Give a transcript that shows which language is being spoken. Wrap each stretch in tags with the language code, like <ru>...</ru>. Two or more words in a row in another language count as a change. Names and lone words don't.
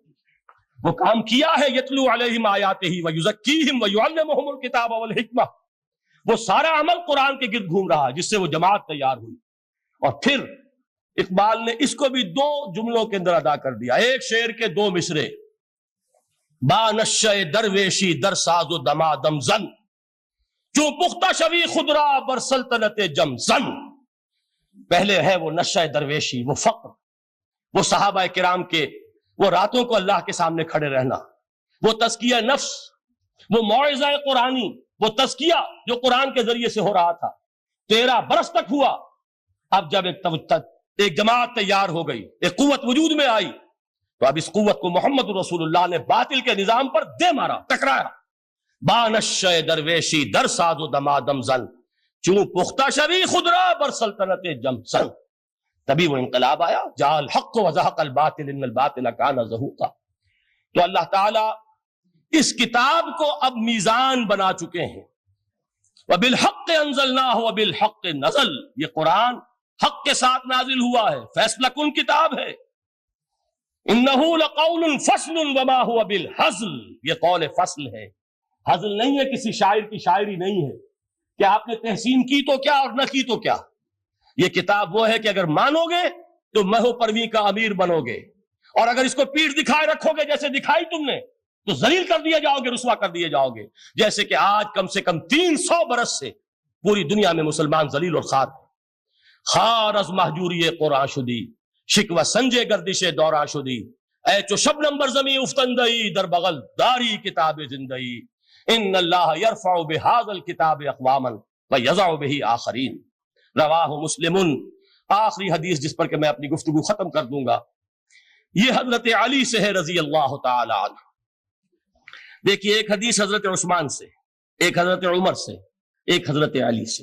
<ur>وہ کام کیا ہے،</ur> <ar>یتلو علیہم آیاتہ ویزکیہم ویعلمہم الکتاب والحکمہ،</ar> <ur>وہ سارا عمل قرآن کے گرد گھوم رہا جس سے وہ جماعت تیار ہوئی۔ اور پھر اقبال نے اس کو بھی 2 جملوں کے اندر ادا کر دیا، ایک شعر کے 2 مصرے،</ur> <fa>با نشہ درویشی در ساز و دمادم زن، چوں پختہ شوی خدرا بر سلطنت جم زن۔</fa> <ur>پہلے ہے وہ نشہ درویشی، وہ فقر، وہ صحابہ کرام کے وہ راتوں کو اللہ کے سامنے کھڑے رہنا، وہ تزکیہ نفس، وہ موعظہ قرآنی، وہ تزکیہ جو قرآن کے ذریعے سے ہو رہا تھا 13 برس تک ہوا۔ اب جب ایک جماعت تیار ہو گئی، ایک قوت وجود میں آئی، تو اب اس قوت کو محمد رسول اللہ نے باطل کے نظام پر دے مارا، ٹکرایا۔</ur> <fa>بانشہ درویشی در ساز و دمادم زن، چوں پختہ شوی خدرا بر سلطنت جم زن۔</fa> <ur>تبھی وہ انقلاب آیا،</ur> <ar>جاء الحق وزہق الباطل ان الباطل کان زہوقا۔</ar> <ur>تو اللہ تعالیٰ اس کتاب کو اب میزان بنا چکے ہیں۔</ur> <ar>وبالحق انزلناہ وبالحق نزل،</ar> <ur>یہ قرآن حق کے ساتھ نازل ہوا ہے، فیصلہ کن کتاب ہے۔</ur> <ar>انہ لقول فصل وما هو بالہزل،</ar> <ur>یہ قول فصل ہے، ہزل نہیں ہے، کسی شاعر کی شاعری نہیں ہے کہ آپ نے تحسین کی تو کیا اور نہ کی تو کیا۔ یہ کتاب وہ ہے کہ اگر مانو گے تو مہو پرویں کا امیر بنو گے، اور اگر اس کو پیٹھ دکھائے رکھو گے جیسے دکھائی تم نے تو ذلیل کر دیے جاؤ گے، رسوا کر دیے جاؤ گے، جیسے کہ آج کم سے کم 300 برس سے پوری دنیا میں مسلمان ذلیل اور خوار ہیں۔</ur> <fa>خار از محجوری قرآن شدی، شکوہ سنجے گردش دوران شدی، اے چو شبنم بر زمین افتندئی، در بغل داری کتاب زندئی،</fa> <ar>ان اللہ یرفع بہذا الکتاب اقواما ویضع بہ آخرین۔ رواہ مسلم،</ar> <ur>آخری حدیث جس پر کہ میں اپنی گفتگو ختم کر دوں گا، یہ حضرت علی سے ہے</ur> <ar>رضی اللہ تعالی عنہ۔</ar> <ur>دیکھیے، ایک حدیث حضرت عثمان سے، ایک حضرت عمر سے، ایک حضرت علی سے۔</ur>